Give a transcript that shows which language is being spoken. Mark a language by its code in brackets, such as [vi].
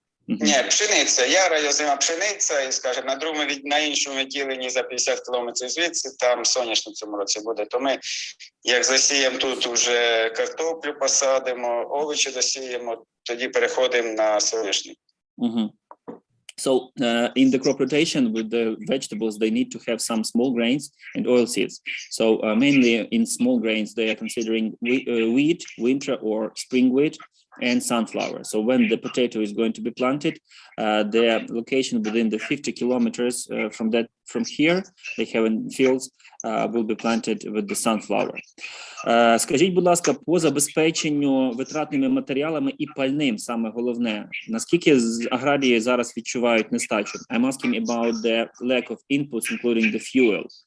[uk] Ні, пшениця, яра, озима пшениця, і, скажімо, на іншому відділенні за 50 кілометрів звідси, там соняшник в цьому році буде. То ми, як засіємо тут, вже картоплю посадимо, овочі досіємо, тоді переходимо на соняшник. [en] So in the crop rotation with the vegetables, they need to have some small grains and oilseeds. So mainly in small grains, they are considering wheat, winter or spring wheat, and sunflower. So when the potato is going to be planted, their location within the 50 kilometers from here, they have in fields will be planted with the sunflower. [uk] Скажіть, будь ласка, по забезпеченню витратними матеріалами і пальним, саме головне, наскільки аграрії зараз відчувають нестачу? [en] I'm asking about the lack of inputs, including the fuel.